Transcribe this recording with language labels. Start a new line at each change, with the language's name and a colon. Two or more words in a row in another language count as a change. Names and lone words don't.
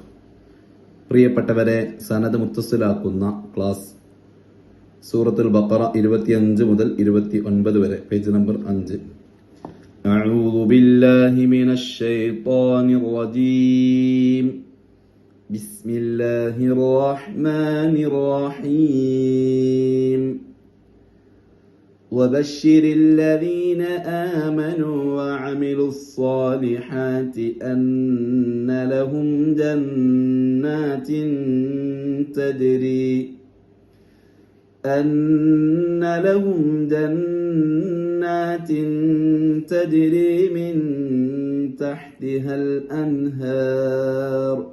Malayalam: പ്രിയപ്പെട്ടവരെ, സനദ് മുത്തസ്സിലാക്കുന്ന ക്ലാസ് സൂറത്തുൽ ബഖറ 25 മുതൽ 29 വരെ, പേജ് നമ്പർ 5.
Arabic: أعوذ بالله من الشيطان الرجيم. بسم الله الرحمن الرحيم. وبشر الذين آمنوا وعملوا الصالحات أن لهم جنات تجري من تحتها الأنهار